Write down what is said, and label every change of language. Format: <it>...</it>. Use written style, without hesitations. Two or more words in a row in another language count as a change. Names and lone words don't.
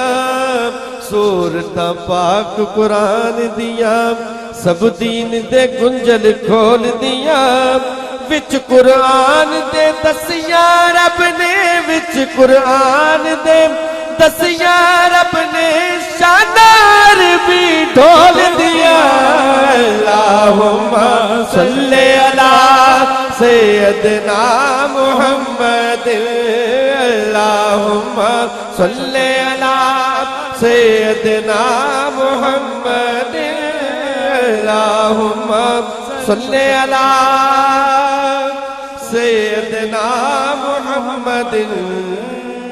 <pa>ਸੂਰਤਾਂ ਪਾਕ ਕੁਰਾਨ ਦੀਆਂ, ਸਬ ਦੀਨ ਦੇ ਗੁੰਝਲ ਖੋਲ੍ਹ ਦਿੱਤਾ। ਵਿਚ ਕੁਰਾਨ ਦੇ ਦੱਸਿਆ ਰੱਬ ਨੇ, ਵਿਚ ਕੁਰਾਨ ਦੇ ਦੱਸਿਆ ਰੱਬ ਨੇ ਸ਼ਾਨਾਰ ਭੀ ਢੋਲ ਦਿੱਤਾ।</pa> <ar>اللهم صل على سيدنا محمد، اللهم صل على سيدنا محمد، اللهم صل على سيدنا محمد.</ar>